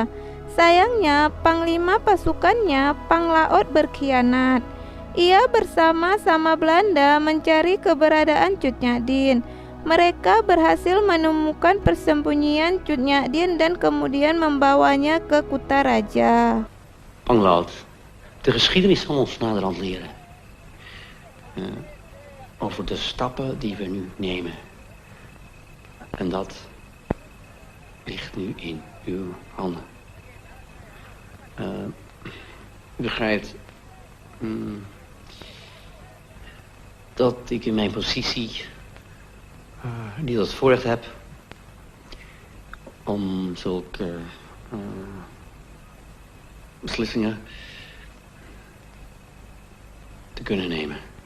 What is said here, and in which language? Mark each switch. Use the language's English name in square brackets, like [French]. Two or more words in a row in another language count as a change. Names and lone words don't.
[Indonesian] Sayangnya panglima pasukannya, Panglaut, berkhianat. Ia bersama-sama Belanda mencari keberadaan Cut Nyak. Mereka berhasil menemukan persembunyian Cut Nyak dan kemudian membawanya ke Kutaraja. [Dutch] Panglaut, de geschiedenis zal ons naderhand leren. Over de stappen die we nu nemen. En dat ligt nu in uw handen. U begrijpt dat ik in mijn positie niet het voorrecht heb om zulke beslissingen te kunnen nemen.